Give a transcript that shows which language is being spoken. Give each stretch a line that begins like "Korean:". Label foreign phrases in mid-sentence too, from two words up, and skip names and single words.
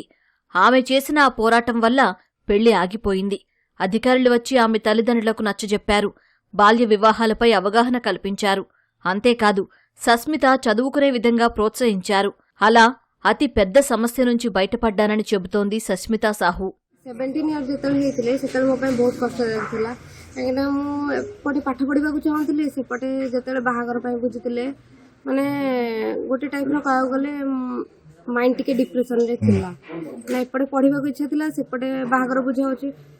Telugu: ఆమె చేసిన ఆ పోరాటం వల్ల పెళ్లి ఆగిపోయింది. అధికారులు వచ్చి ఆమె తల్లిదండ్రులకు నచ్చజెప్పారు. బాల్య వివాహాలపై అవగాహన కల్పించారు. అంతేకాదు, సస్మిత చదువుకునే విధంగా ప్రోత్సహించారు. అలా అతి పెద్ద సమస్య నుంచి బయటపడ్డానని చెబుతోంది సస్మితా సాహు.
Odia: 17 ఇయర్స్ ଯେତେବେଳେ ହେଇଥିଲେ ସେତେବେଳେ ମୋ ପାଇଁ ବହୁତ କଷ୍ଟ ଲାଗିଥିଲା, କାହିଁକିନା ମୁଁ ଏପଟେ ପାଠ ପଢିବାକୁ ଚାହୁଁଥିଲି, ସେପଟେ ଯେତେବେଳେ ବାହାଘର ପାଇଁ ବୁଝିଥିଲେ ମାନେ ଗୋଟେ ଟାଇପ୍ର କହିବାକୁ ଗଲେ ମାଇଣ୍ଡ ଟିକେ ଡିପ୍ରେସନରେ ଥିଲା ନା, ଏପଟେ ପଢିବାକୁ ଇଚ୍ଛା ଥିଲା, ସେପଟେ ବାହାଘର ବୁଝା ହଉଛି।